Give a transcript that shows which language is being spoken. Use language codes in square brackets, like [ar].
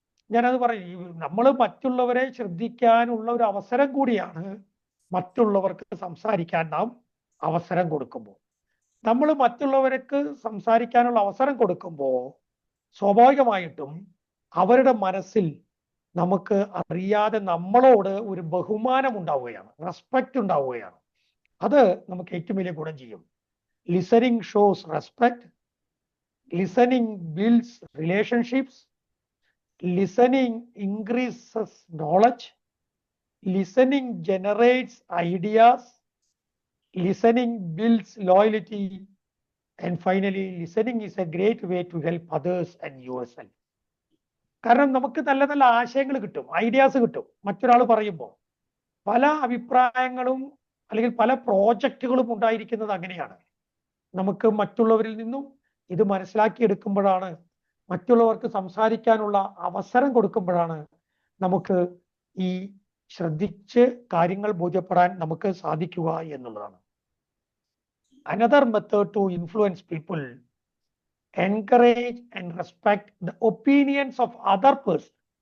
[ml] ഞാനത് പറയും, നമ്മൾ മറ്റുള്ളവരെ ശ്രദ്ധിക്കാനുള്ള ഒരു അവസരം കൂടിയാണ് മറ്റുള്ളവർക്ക് സംസാരിക്കാൻ നാം അവസരം കൊടുക്കുമ്പോൾ. നമ്മൾ മറ്റുള്ളവർക്ക് സംസാരിക്കാനുള്ള അവസരം കൊടുക്കുമ്പോൾ സ്വാഭാവികമായിട്ടും അവരുടെ മനസ്സിൽ നമുക്ക് അറിയാതെ നമ്മളോട് ഒരു ബഹുമാനം ഉണ്ടാവുകയാണ്, റെസ്പെക്റ്റ് ഉണ്ടാവുകയാണ്. അത് നമുക്ക് ഏറ്റവും വലിയ ഗുണം ചെയ്യും. [en] Listening shows respect, listening builds relationships, listening increases knowledge, listening generates ideas, listening builds loyalty, and finally listening is a great way to help others and yourself. [ml] കാരണം നമുക്ക് നല്ല നല്ല ആശയങ്ങൾ കിട്ടും, ഐഡിയാസ് കിട്ടും മറ്റൊരാൾ പറയുമ്പോൾ. പല അഭിപ്രായങ്ങളും അല്ലെങ്കിൽ പല പ്രോജക്റ്റുകളും ഉണ്ടായിരിക്കുന്നത് അങ്ങനെയാണ്. നമുക്ക് മറ്റുള്ളവരിൽ നിന്നും ഇത് മനസ്സിലാക്കിയെടുക്കുമ്പോഴാണ്, മറ്റുള്ളവർക്ക് സംസാരിക്കാനുള്ള അവസരം കൊടുക്കുമ്പോഴാണ് നമുക്ക് ഈ ശ്രദ്ധിച്ച് കാര്യങ്ങൾ ബോധ്യപ്പെടാൻ നമുക്ക് സാധിക്കുക എന്നുള്ളതാണ്. [en] Another method to influence people: encourage and respect the opinions of other person.